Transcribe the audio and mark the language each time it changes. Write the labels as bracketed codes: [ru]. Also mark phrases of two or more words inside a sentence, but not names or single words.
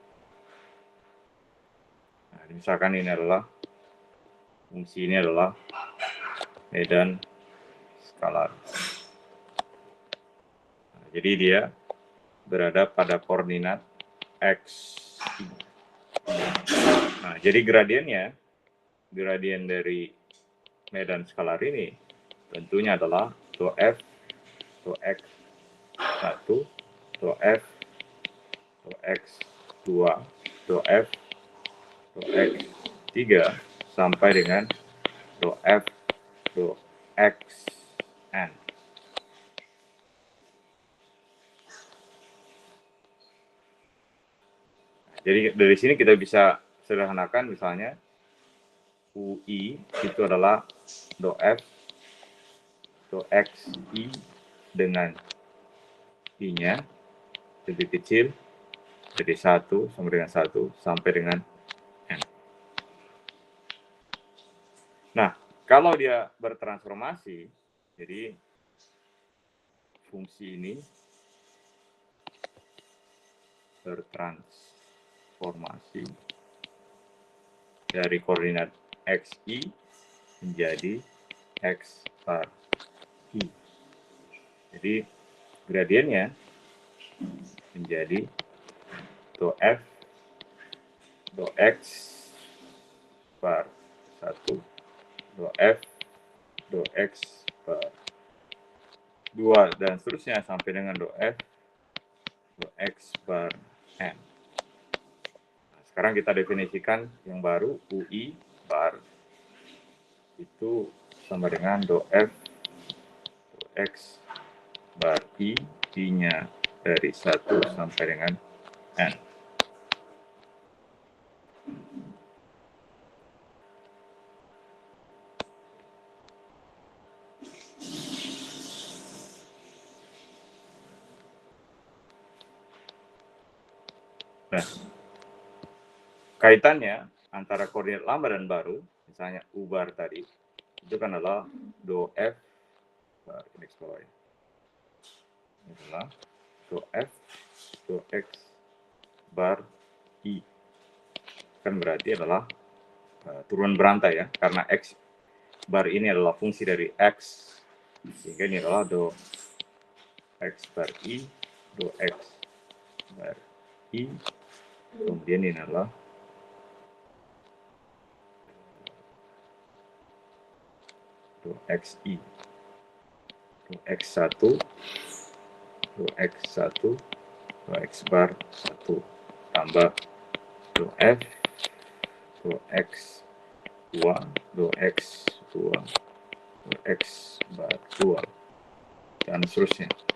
[id] Nah, misalkan ini adalah fungsi ini adalah medan skalar. Nah, jadi dia berada pada koordinat x. Nah, jadi gradiennya, gradien dari medan skalar ini tentunya adalah dou f, dou x1, dou f, dou x2, dou f, dou x3 sampai dengan dou f, dou xn. Jadi dari sini kita bisa sederhanakan misalnya UI itu adalah dou F, dou XI dengan I-nya lebih kecil dari 1 sampai dengan 1 sampai dengan N. Nah, kalau dia bertransformasi, jadi fungsi ini bertransformasi dari koordinat XI menjadi X bar I. Jadi gradiennya menjadi dou F, dou X bar 1, dou F, dou X bar 2, dan seterusnya sampai dengan dou F, dou X bar N. Nah, sekarang kita definisikan yang baru, UI bar itu sama dengan dou F, dou X bar I, I-nya dari 1 sampai dengan N. Nah, kaitannya antara koordinat lama dan baru, misalnya U bar tadi, itu kan adalah dou F bar X bawah ya. Ini adalah dou F, dou X bar I. Kan berarti adalah turunan berantai ya, karena X bar ini adalah fungsi dari X, sehingga ini adalah dou X bar I, dou X bar I, kemudian ini adalah dou XI, dou X1, dou X1, dou X bar 1, tambah dou F, dou X2, dou X2, dou X bar 2, dan seterusnya.